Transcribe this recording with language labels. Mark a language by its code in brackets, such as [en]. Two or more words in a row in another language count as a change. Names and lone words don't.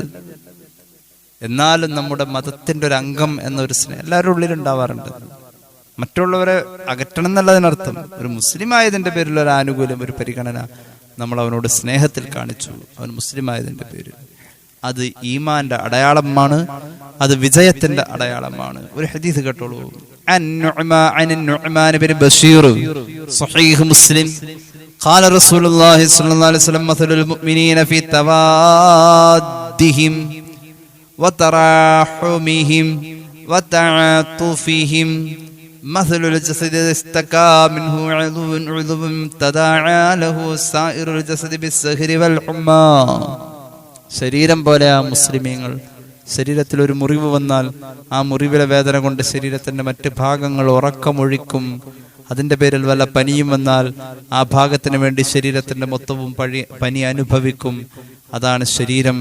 [ml] എന്നാലും നമ്മുടെ മതത്തിന്റെ ഒരു അംഗം എന്നൊരു സ്നേഹം എല്ലാവരുടെ ഉള്ളിലുണ്ടാവാറുണ്ട്. മറ്റുള്ളവരെ അകറ്റണം എന്നുള്ളതിനർത്ഥം, ഒരു മുസ്ലിം ആയതിന്റെ പേരിൽ ഒരു ആനുകൂല്യം, ഒരു പരിഗണന നമ്മൾ അവനോട് സ്നേഹത്തിൽ കാണിച്ചു, അവൻ മുസ്ലിം ആയതിന്റെ പേരിൽ. അത് ഈമാന്റെ അടയാളമാണ്, അത് വിജയത്തിന്റെ അടയാളമാണ്. ഒരു ഹദീസ് കേട്ടോളൂ. [ar] النعمان بن بشير صحيح مسلم قال رسول الله صلى الله عليه وسلم مثل المؤمنين في توادهم وتراحمهم وتعاطفهم مثل الجسد استكى منه عضو تداعى له سائر الجسد بالسهر والحمى. [ml] ശരീരം പോലെ ആ മുസ്ലിമീങ്ങൾ, ശരീരത്തിൽ ഒരു മുറിവ് വന്നാൽ ആ മുറിവിലെ വേദന കൊണ്ട് ശരീരത്തിന്റെ മറ്റ് ഭാഗങ്ങൾ ഉറക്കമൊഴിക്കും. അതിന്റെ പേരിൽ വല്ല പനിയും വന്നാൽ ആ ഭാഗത്തിന് വേണ്ടി ശരീരത്തിന്റെ മൊത്തവും പനി അനുഭവിക്കും. അതാണ് ശരീരം.